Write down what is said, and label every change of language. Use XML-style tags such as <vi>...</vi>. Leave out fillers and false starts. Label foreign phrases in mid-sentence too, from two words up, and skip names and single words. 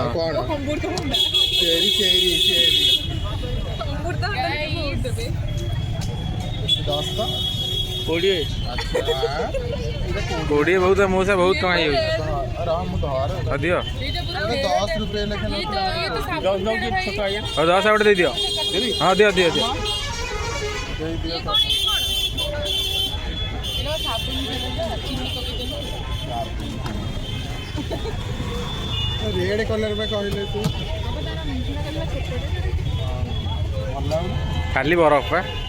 <or>କଣ ଚେରି ଚେରି ଚେରି 10 ତ 20 ଆଚ୍ଛା 20 ବହୁତ ମଉସା ବହୁତ ଟଙ୍କା ହେଇଯାଉଛି। ରହ ମୁଁ ଧର ଅଧିକ 10 रुपये ଲେଖା ହଉ 10 ଗୋଟେ ଦେଇଦିଅ। ହଁ ଦିଅ ଦିଅ ଦିଅ।</or> <en>red colour</en> <bho>में कहले तू खाली बरफ पा</bho>